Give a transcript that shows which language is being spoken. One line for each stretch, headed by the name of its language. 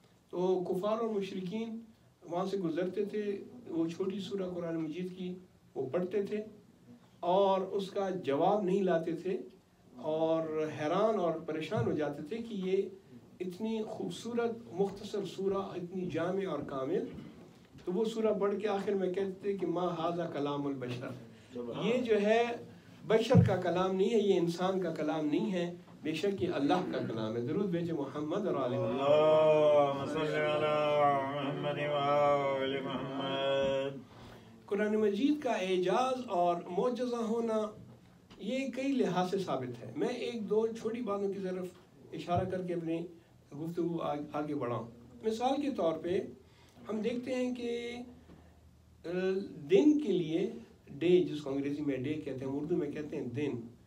Urdu: تو کفار اور مشرکین وہاں سے گزرتے تھے، وہ چھوٹی سورہ قرآن مجید کی وہ پڑھتے تھے اور اس کا جواب نہیں لاتے تھے اور حیران اور پریشان ہو جاتے تھے کہ یہ اتنی خوبصورت مختصر سورہ، اتنی جامع اور کامل. تو وہ سورہ پڑھ کے آخر میں کہتے تھے کہ
Arabic: ما ھذا کلام البشر،
Urdu: یہ جو ہے بشر کا کلام نہیں ہے، یہ انسان کا کلام نہیں ہے، بے شک یہ اللہ کا کلام ہے. درود بھیجے محمد اور آل محمد.
Arabic: اللهم صل على محمد وآل محمد.
Urdu: قرآن مجید کا اعجاز اور معجزہ ہونا یہ کئی لحاظ سے ثابت ہے. میں ایک دو چھوٹی باتوں کی طرف اشارہ کر کے اپنی گفتگو آگے بڑھاؤں. مثال کے طور پہ ہم دیکھتے ہیں کہ دن کے لیے ڈے، جس کو انگریزی میں ڈے کہتے ہیں، اردو میں کہتے ہیں دن،